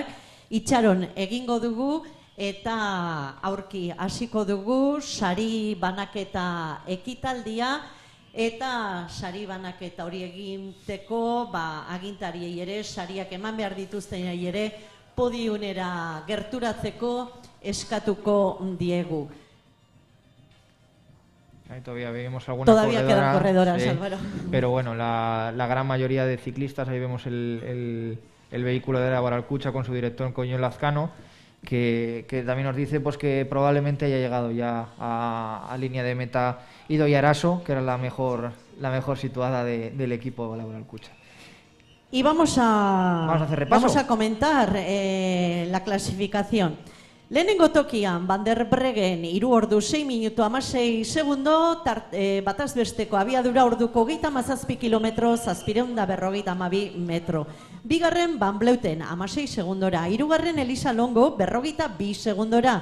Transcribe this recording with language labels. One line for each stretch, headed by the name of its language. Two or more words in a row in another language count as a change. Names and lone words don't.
Basque: Itxaron egingo dugu eta aurki hasiko dugu sari banaketa ekitaldia, eta sari banaketa hori eginteko agintariei ere sariak eman behar dituztenei ere podiunera gerturatzeko eskatuko diegu.
Spanish: Ahí todavía vemos alguna Todavía quedan corredoras, sí. Álvaro. Pero bueno, la gran mayoría de ciclistas, ahí vemos el vehículo de la Baralcucha con su director Coño Lazcano, que también nos dice pues que probablemente haya llegado ya a línea de meta Idoia Eraso, que era la mejor situada del equipo de la Baralcucha. Y vamos a hacer repaso. Vamos a comentar la clasificación.
Basque: Lehenengo tokian, Van der Breggen, 3 ordu 6 minutu 16 segundo, bataz besteko abiadura orduko 37 kilometro, 752 metro. Bigarren, Van Vleuten, 16 segundora. Hirugarren, Elisa Longo, 42 segundora.